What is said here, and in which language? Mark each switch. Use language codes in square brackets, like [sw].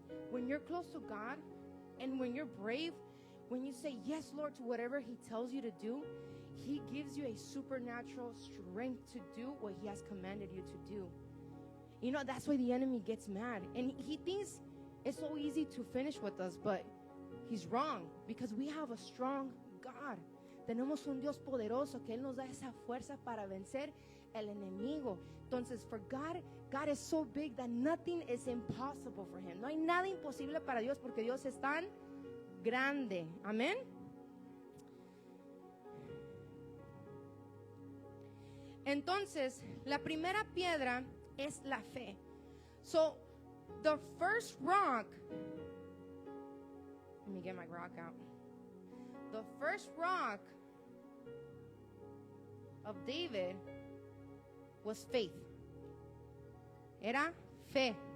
[en] When you're close to God and when you're brave, when you say yes, Lord, to whatever he tells you to do, he gives you a supernatural strength to do what he has commanded you to do. That's why the enemy gets mad. And he thinks it's so easy to finish with us, but he's wrong, because we have a strong God [es] Tenemos un Dios poderoso que Él nos da esa fuerza para vencer el enemigo. [en] Entonces, for God, God is so big that nothing is impossible for Him. [es] No hay nada imposible para Dios porque Dios es tan grande. Amén. Entonces, la primera piedra es la fe. [en] So, the first rock, let me get my rock out. The first rock of David was faith. [es] Era fe.